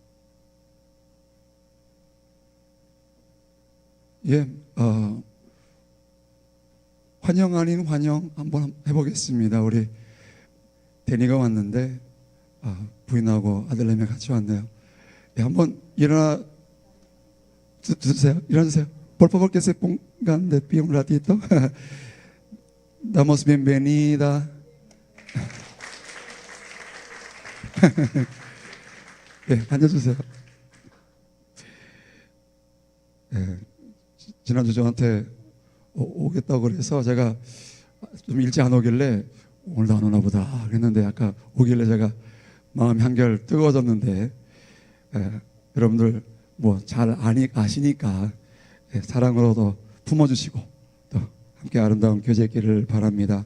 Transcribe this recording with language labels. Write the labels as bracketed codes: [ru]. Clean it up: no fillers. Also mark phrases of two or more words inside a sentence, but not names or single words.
[ko] 예, 환영 아닌 환영 한번 해보겠습니다. 우리 데니가 왔는데 부인하고 아들내미 같이 왔네요. 예, 한번 일어나 주세요. 일어나주세요. [es] Por favor que se pongan de pie un ratito. Damos bienvenida. [ko] 예, 앉아주세요. 예, 지난주 저한테 오겠다고 그래서 제가 좀 일찍 안 오길래 오늘도 안 오나 보다 그랬는데 아까 오길래 제가 마음이 한결 뜨거워졌는데, 여러분들 뭐 잘 아시니까 사랑으로도 품어주시고 또 함께 아름다운 교제기를 바랍니다.